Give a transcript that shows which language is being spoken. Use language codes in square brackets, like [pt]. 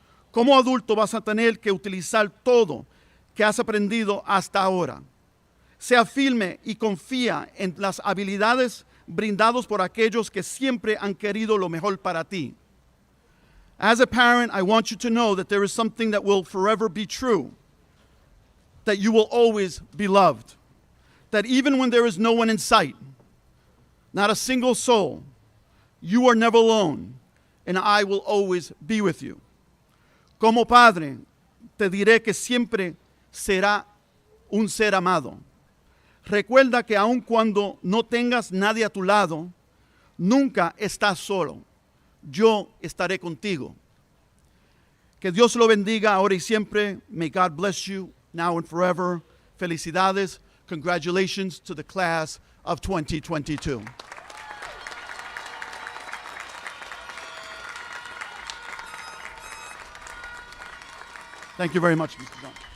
[es] Como adulto vas a tener que utilizar todo que has aprendido hasta ahora. Sea firme y confía en las habilidades brindadas por aquellos que siempre han querido lo mejor para ti. [en] As a parent, I want you to know that there is something that will forever be true, that you will always be loved, that even when there is no one in sight, not a single soul, you are never alone, and I will always be with you. [es] Como padre, te diré que siempre será un ser amado. Recuerda que aun cuando no tengas nadie a tu lado, nunca estás solo. Yo estaré contigo. Que Dios lo bendiga ahora y siempre. [en] May God bless you now and forever. [es] Felicidades. [en] Congratulations to the class of 2022. Thank you very much, Mr. John.